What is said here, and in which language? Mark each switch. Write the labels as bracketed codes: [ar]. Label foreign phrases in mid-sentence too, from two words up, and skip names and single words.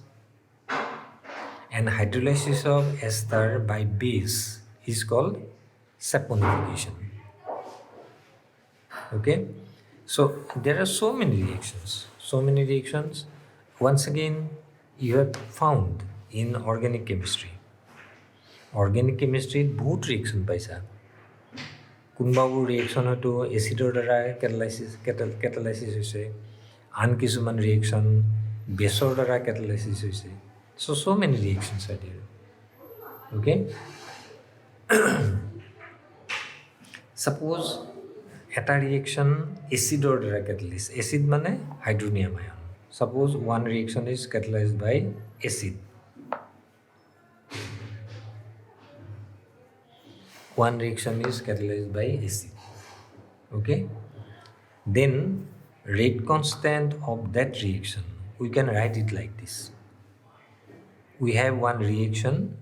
[en] and hydrolysis of ester by base is called saponification okay so there are so many reactions once again you have found in organic chemistry [as] বহুত reaction পাইছা কোনবাবোৰ ৰিয়েকশ্যন হয়তো এচিডৰ দ্বাৰা কেটালাইচিছ হৈছে আন কিছুমান ৰিয়েকশ্যন বেছৰ দ্বাৰা কেটালাইচিছ হৈছে [en] so many reactions are there okay suppose [as] এটা ৰিয়েকশ্যন এচিডৰ দ্বাৰা কেটালাইজ এচিড মানে [en] hydronium ion suppose one reaction is catalyzed by acid okay then rate constant of that reaction we can write it like this we have one reaction